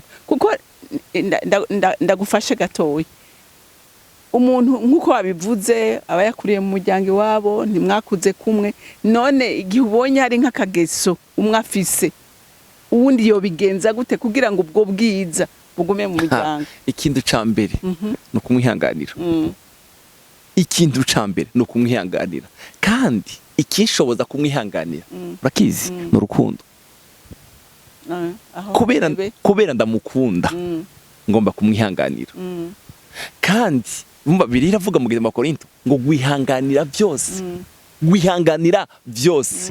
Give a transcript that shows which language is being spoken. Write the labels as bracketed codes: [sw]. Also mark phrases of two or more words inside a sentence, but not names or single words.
[rn] Kuko ndagufashe gatoya, umuntu nk'uko wabivuze aba yakuriye mu muryango iwabo, ntimwakuze kumwe, none igihe ubonye hari nk'akageso umwe afise, uwundi yobigenza gute kugira ngo ubwo bwiza bugume mu muryango? Ikintu ca mbere no kumwihanganira. Ikintu ca mbere no kumwihanganira, kandi ikishoboza kumwihanganira urakizi n'urukundo. Kubera ndamukunda ngomba kumwihanganira. Kandi Bibiliya iravuga mu Korinto ngo gwihanganira byose, gwihanganira byose.